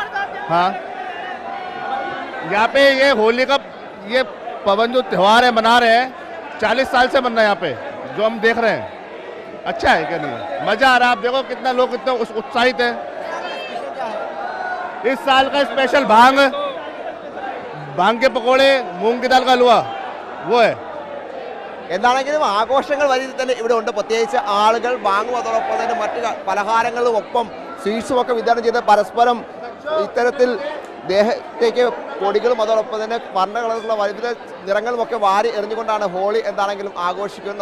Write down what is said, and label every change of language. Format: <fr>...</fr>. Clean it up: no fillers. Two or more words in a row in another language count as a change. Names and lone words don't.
<hi>हाँ, यहाँ पे ये होली का ये पवन जो त्यौहार है मना रहे हैं, 40 साल से मन रहा है यहाँ पे, जो हम देख रहे हैं। अच्छा है क्या? नहीं, मजा आ रहा है। आप देखो कितना लोग कितना उत्साहित है। इस साल का स्पेशल भांग के पकोड़े, मूंग की दाल का हलवा वो है।</hi> <ml>എന്താണെങ്കിലും ആഘോഷങ്ങൾ വലിയ തന്നെ ഇവിടെ ഉണ്ട്. പ്രത്യേകിച്ച് ആളുകൾ വാങ്ങും, അതോടൊപ്പം തന്നെ മറ്റു പലഹാരങ്ങളും ഒപ്പം സ്വീറ്റ്സും ഒക്കെ വിതരണം ചെയ്ത് പരസ്പരം ഇത്തരത്തിൽ ദേഹത്തേക്ക് പൊടികളും അതോടൊപ്പം തന്നെ വർണ്ണ കളറുള്ള വിവിധ നിറങ്ങളും ഒക്കെ വാരി എറിഞ്ഞുകൊണ്ടാണ് ഹോളി എന്താണെങ്കിലും ആഘോഷിക്കുന്നത്.</ml>